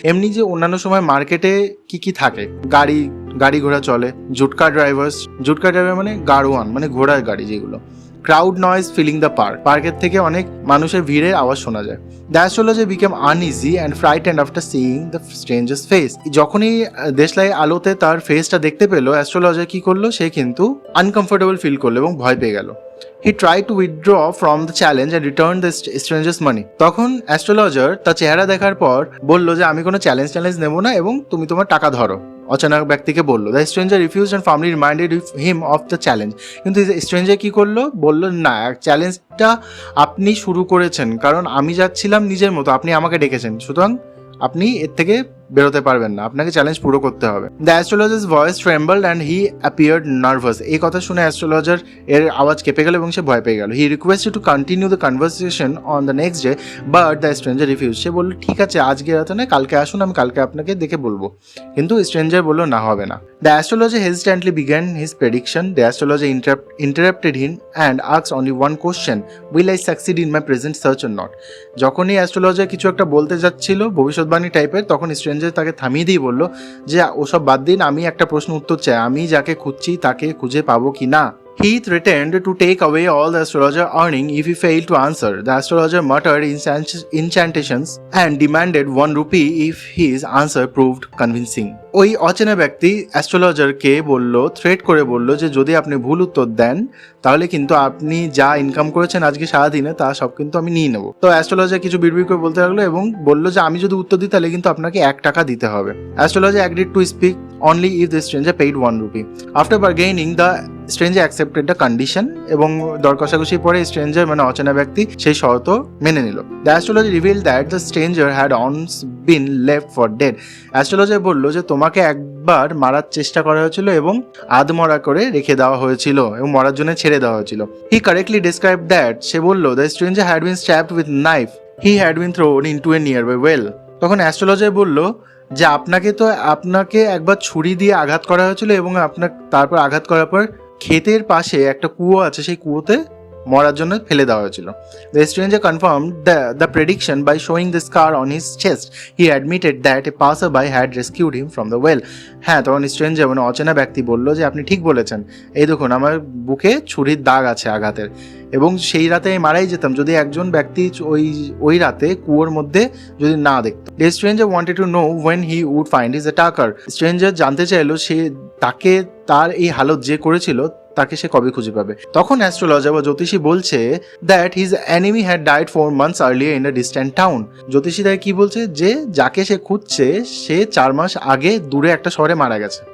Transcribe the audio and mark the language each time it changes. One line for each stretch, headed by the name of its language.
Bangla: এমনি যে অন্যান্য সময় মার্কেটে কি থাকে, গাড়ি ঘোড়া চলে, জুটকা ড্রাইভার মানে গাড়োয়ান মানে ঘোড়ার গাড়ি যেগুলো,
English: crowd noise filling the park,
Bangla: পার্কের থেকে অনেক মানুষের ভিড়ের আওয়াজ শোনা যায়।
English: The astrologer became uneasy and frightened after seeing the stranger's face.
Bangla: যখনই দেশলাই আলোতে তার ফেসটা দেখতে পেলো, অ্যাস্ট্রোলজার কি করলো, সে কিন্তু আনকমফোর্টেবল ফিল করলো এবং ভয় পেয়ে গেল।
English: He tried to withdraw from the challenge and return the stranger's money.
Bangla: তখন অ্যাস্ট্রোলজার তার চেহারা দেখার পর বলল যে আমি কোনো চ্যালেঞ্জ নেব না এবং তুমি তোমার টাকা ধরো। অচেনা ব্যক্তিকে বললো।
English: The stranger refused and firmly reminded him of the challenge.
Bangla: কিন্তু স্ট্রেঞ্জার কি করলো, বললো না চ্যালেঞ্জটা আপনি শুরু করেছেন, কারণ আমি যাচ্ছিলাম নিজের মতো, আপনি আমাকে ডেকেছেন, সুতরাং আপনি এর থেকে বেরোতে পারবেন না, আপনাকে চ্যালেঞ্জ পুরো করতে হবে।
English: The astrologer's voice trembled and he appeared nervous.
Bangla: এই কথা শুনে অ্যাস্ট্রোলজার এর আওয়াজ কেঁপে গেল এবং সে ভয় পেয়ে গেল।
English: He requested to continue the conversation on the next day but the stranger refuse.
Bangla: সে বললো ঠিক আছে আজকে রাতে না, কালকে আসুন, আমি কালকে আপনাকে দেখে বলবো। কিন্তু স্ট্রেঞ্জার বললো না, হবে না।
English: The astrologer hesitantly began his prediction. The astrologer interrupted him and asked only one question, will I succeed in my present search or not?
Bangla: যখনই অ্যাস্ট্রোলজার কিছু একটা বলতে যাচ্ছিল ভবিষ্যৎবাণী টাইপের, তখন স্ট্রেঞ্জার তাকে থামিয়ে দিয়ে বললো যে ওসব বাদ দিন, আমি একটা প্রশ্ন উত্তর চাই, আমি যাকে খুঁজছি তাকে খুঁজে পাবো কি না।
English: He threatened to take away all the astrologer earning if he failed to answer. The astrologer muttered incantations and demanded 1 rupee if his answer proved convincing.
Bangla: ওই অচেনা ব্যক্তি অ্যাস্ট্রোলজারকে থ্রেট করে বলল যে যদি আপনি ভুল উত্তর দেন তাহলে কিন্তু আপনি যা ইনকাম করেছেন আজকে সারাদিনে তা সব কিন্তু আমি নিয়ে নেবো। তো অ্যাস্ট্রোলজার কিছু বিড়বিড় করে বলতে লাগলো এবং বলল যে আমি যদি উত্তর দিই তাহলে কিন্তু আপনাকে 1 টাকা দিতে হবে।
English: Astrologer agreed to speak only if the stranger paid 1 rupee. After bargaining, the stranger accepted the condition
Bangla: এবং দর কষাকষির পরে স্ট্রেঞ্জার মানে অচেনা ব্যক্তি সেই শর্ত মেনে নিল।
English: The astrologer revealed that the stranger had once been left for dead.
Bangla: Astrologer বলল যে তোমাকে একবার মারার চেষ্টা করা হয়েছিল এবং আধমরা করে রেখে দেওয়া হয়েছিল এবং মরার জন্য ছেড়ে দেওয়া হয়েছিল।
English: He correctly described that,
Bangla: সে বলল
English: the stranger had been stabbed with knife. He had been thrown into a nearby well.
Bangla: তখন অ্যাস্ট্রোলজার বলল যে আপনাকে একবার ছুরি দিয়ে আঘাত করা হয়েছিল এবং তারপর আঘাত করার পর ক্ষেতের পাশে একটা কুয়ো আছে, সেই কুয়োতে মরার জন্য ফেলে দেওয়া হয়েছিল।
English: The stranger confirmed the prediction by showing the scar on his chest. He admitted that a passerby had rescued him from the well.
Bangla: হ্যাঁ, তখন স্ট্রেঞ্জার মানে অচেনা ব্যক্তি বলল যে আপনি ঠিক বলেছেন, এই দেখুন আমার বুকে ছুরির দাগ আছে আঘাতের, এবং সেই রাতে আমি মারাই যেতাম যদি একজন ব্যক্তি ওই রাতে কুয়োর মধ্যে যদি না দেখত।
English: The stranger wanted to know when he would find his attacker.
Bangla: Stranger জানতে চাইলো তার এই হালত যে করেছিল তাকে সে কবে খুঁজে পাবে। তখন অ্যাস্ট্রোলজার বা জ্যোতিষী বলছে
English: That his enemy had died 4 months earlier in a distant town.
Bangla: জ্যোতিষী তাই কি বলছে যে যাকে সে খুঁজছে সে 4 মাস আগে দূরে একটা শহরে মারা গেছে।